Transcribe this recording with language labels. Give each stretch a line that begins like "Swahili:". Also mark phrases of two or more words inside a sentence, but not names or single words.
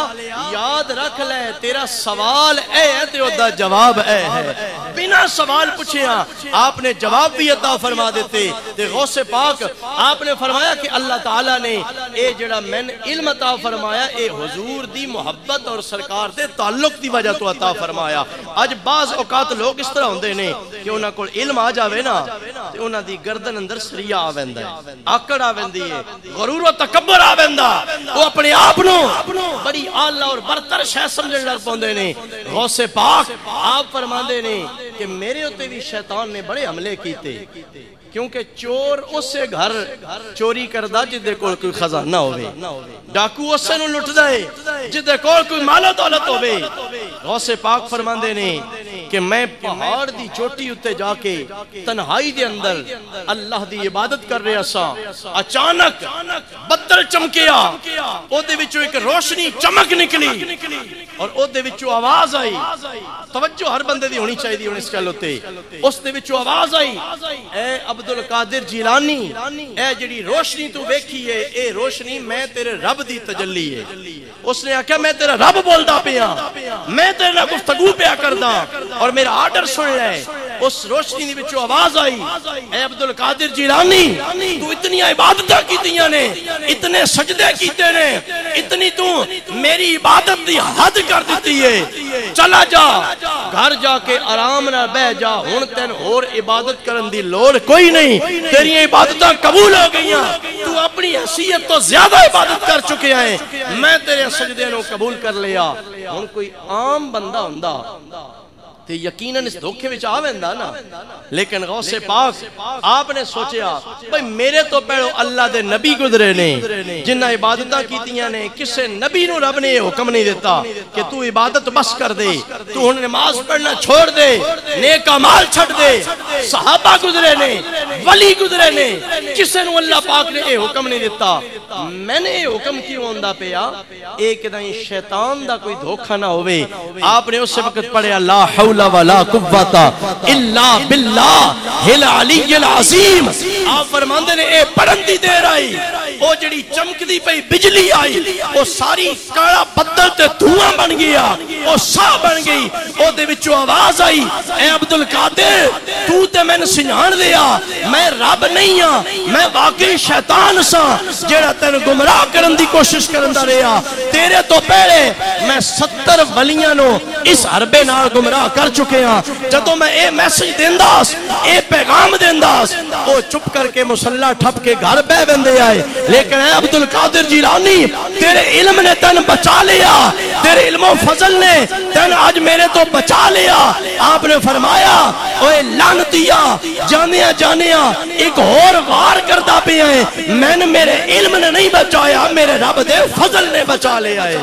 Punjabi: یاد رکھ لے تیرا سوال اے ہے تے دا جواب اے ہے بنا سوال پوچھیا آپ نے جواب بھی عطا فرما دیتے تے غوث پاک آپ نے فرمایا کہ اللہ تعالیٰ نے اے جڑا میں نے علم عطا فرمایا اے حضور دی محبت اور سرکار دے تعلق دی وجہ تو عطا فرمایا آج بعض اوقات لوگ اس طرح ہوندے نے کہ انہاں کو علم آ جاوے نا تے انہاں دی گردن اندر سریا آ ویندا ہے آکڑ آ ویندی ہے غرور و تکبر آ ویندا وہ اپنے آپ نو بڑی اعلی اور برتر شے سمجھن لگ پوندے نے غوث پاک آپ فرماندے نے کہ میرے اوتے بھی شیطان نے بڑے حملے کیتے کیونکہ چور اس سے گھر چوری کردہ جدے کول کوئی خزانہ ہوئے ڈاکو اس سے نو لٹ دائے جدے کول کوئی مال و دولت ہوئے غوث پاک فرماندے نے کہ میں پہاڑ دی چوٹی اتے جا کے تنہائی دے اندر اللہ دی عبادت کر رہے سا اچانک بدل چمکیا او دے وچوں ایک روشنی چمک نکلی اور او دے وچوں آواز آئی توجہ ہر بندے دی ہونی چاہیے دی اس گل ہوتے اس دے وچوں آواز آئی اے عبدالقادر جیلانی اے جڑی روشنی تو ویکھی ہے اے روشنی میں تیرے رب دی تجلی ہے اس نے آکھا میں تیرا رب بولدا پیا میں تیرے نال گفتگو پیا کردا اور میرا آرڈر سن لے اس روشنی دی وچوں آواز آئی اے عبدالقادر جیلانی تو اتنی عبادتاں کیتیاں نے اتنے سجدے کیتے نے اتنی تو میری عبادت دی حد کر دیتی ہے چلا جا گھر جا کے آرام نہ بہ جا ہن تین اور عبادت کرن دی لوڑ کوئی نہیں تیری عبادتاں قبول ہو گئیاں تو اپنی حیثیت تو زیادہ عبادت کر چکے ہیں میں تیرے سجدے نو قبول کر لیا ہن کوئی عام بندہ ہوندا تے یقیناً اس دھوکے وچ آویندا نا لیکن غوث پاک آپ نے سوچیا بھئی میرے تو پہلو اللہ دے نبی گزرے نے جنہ عبادتاں کیتیاں نے کسے نبی نو رب نے حکم نہیں دیتا کہ تو عبادت بس کر دے تو انہیں نماز پڑھنا چھوڑ دے نیک اعمال چھڑ دے صحابہ گزرے نے ولی گزرے نے کسے نو اللہ پاک نے اے حکم نہیں دیتا میں نے اے حکم کیوں ہوندا پیا ایک دائیں شیطان دا کوئی دھوکہ نہ ہوئے آپ نے اس وقت پڑھے
Arabic: لا حول ولا قوت الا باللہ العلی العظیم
Punjabi: آپ فرماندے نے اے پڑھن دی دیر آئی او جڑی چمک دی پئی بجلی آئی او ساری کالا بدل تے دھواں بن گیا او سا بن گئی او دے وچوں آواز آئی اے عبدالقادر تو تے میں سنجھان دیا میں رب نہیں ہاں میں واقعی شیطان سا جڑا تینوں گمراہ کرن دی کوشش کرندا رہیا تیرے تو پہلے میں 70 ولیاں نو اس حربے نال گمراہ کر چکے ہاں جدوں میں اے میسج دینداس اے پیغام دینداس او چپ کر کے مصلی ٹھپ کے گھر بہ ویندے آئے لیکن اے عبدالقادر جیلانی تیرے علم نے تن بچا لیا تیرے علم و فضل نے تن آج میرے تو بچا لیا آپ نے فرمایا اوے لعنتیا جانیا ایک اور وار کردا پیا ہے میں نے میرے علم نے نہیں بچایا میرے رب دے فضل نے بچا لیا ہے